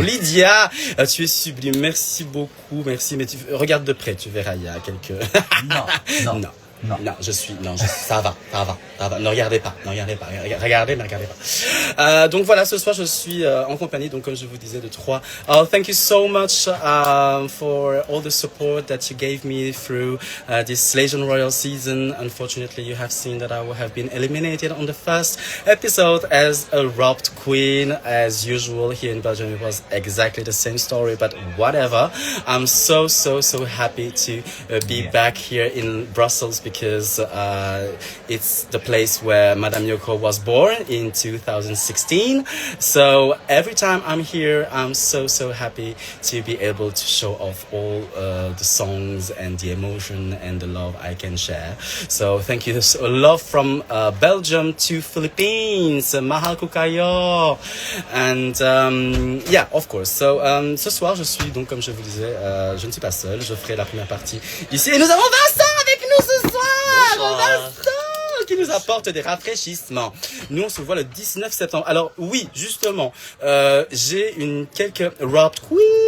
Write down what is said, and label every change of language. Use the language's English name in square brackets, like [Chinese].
[French] Lydia, tu es sublime, merci beaucoup, merci, mais regarde de près, tu verras, il y a quelques... Non. Ça va. Ne regardez pas. Regardez, mais regardez pas. Donc voilà, ce soir, je suis en compagnie, donc comme je vous disais, de 3. [English] Thank you so much for all the support that you gave me through this Legion Royal season. Unfortunately, you have seen that I have been eliminated on the first episode as a robbed queen. As usual, here in Belgium, it was exactly the same story, but whatever. I'm so happy to be back here in Brussels, because it's the place where Madame Yoko was born in 2016. So every time I'm here, I'm so happy to be able to show off all the songs and the emotion and the love I can share. So thank you. So love from Belgium to Philippines. [Filipino] Mahal kukayo. [English] And yeah, of course. [French] So ce soir, je suis donc, comme je vous disais, je ne suis pas seul. Je ferai la première partie ici. Et nous avons Vincent avec nous ce soir. Vincent qui nous apporte des rafraîchissements. Nous on se voit le 19 septembre. Alors oui, justement, j'ai quelques robbed queen.